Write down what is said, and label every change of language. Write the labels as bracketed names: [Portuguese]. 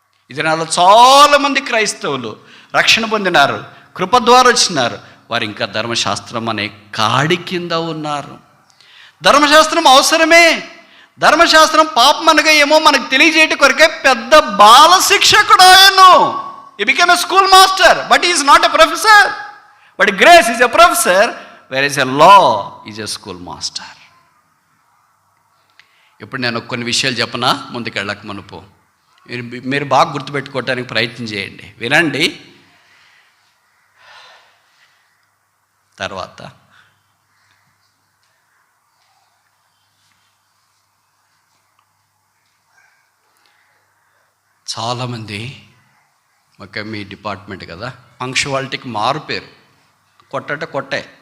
[Telugu] ఇది నాలో చాలామంది క్రైస్తవులు రక్షణ పొందినారు, కృప ద్వారా వచ్చినారు, వారు ఇంకా ధర్మశాస్త్రం అనే కాడి కింద ఉన్నారు. ధర్మశాస్త్రం అవసరమే. ధర్మశాస్త్రం పాపం అనగా ఏమో మనకు తెలియజేయటం కొరకే పెద్ద బాల శిక్షకుడు ఆయను. [English] He became a school master, but he is not a professor. But grace is a professor, whereas a law is a school master. [Telugu] ఇప్పుడు నేను కొన్ని విషయాలు చెప్పనా ముందుకెళ్ళక మునుపు, మీరు బాగా గుర్తుపెట్టుకోవటానికి ప్రయత్నం చేయండి, వినండి. తర్వాత చాలామంది, ఓకే మీ డిపార్ట్మెంట్ కదా, పంక్చువాలిటీకి మారు పేరు కొట్టే.